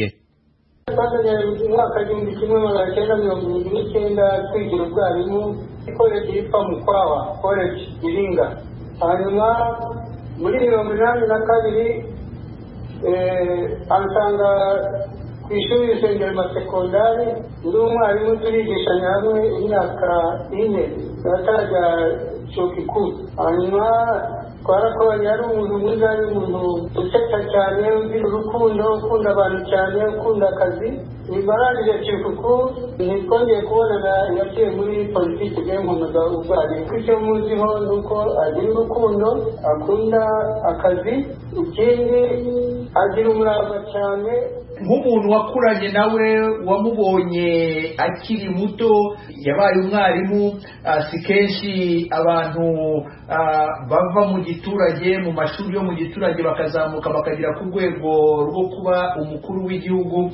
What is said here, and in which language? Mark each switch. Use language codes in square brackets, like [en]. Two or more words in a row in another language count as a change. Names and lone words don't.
[rw] Mwaka 1979 twigira ubwarimu college yitwa Mukwawa college Iringa. Hanyuma muri 1982 ansanga ku ishuri Sengerema sekondari ndi umwarimu turigishanya hamwe imyaka 4 atajya [sw] chuo kikuu. [rw] Hanyuma twarakoranye, ari umuntu mwiza, ari umuntu usetsa cyane, ugira urukundo, ukunda abantu cyane, ukunda akazi. Nibarangije [sw] chuo kikuu [rw] ntitwongeye kubonana, yaciye muri politiki y'inkonoza ubwarimu. Icyo muziho nuko agira urukundo, akunda akazi, ikindi agira umurava cyane. Nk'umuntu wakuranye nawe, wamubonye akiri muto, yabaye umwarimu, si kenshi abantu bava mu giturage, mu mashuri yo mu giturage bakazamuka bakagira ku rwego rwo kuba umukuru w'igihugu.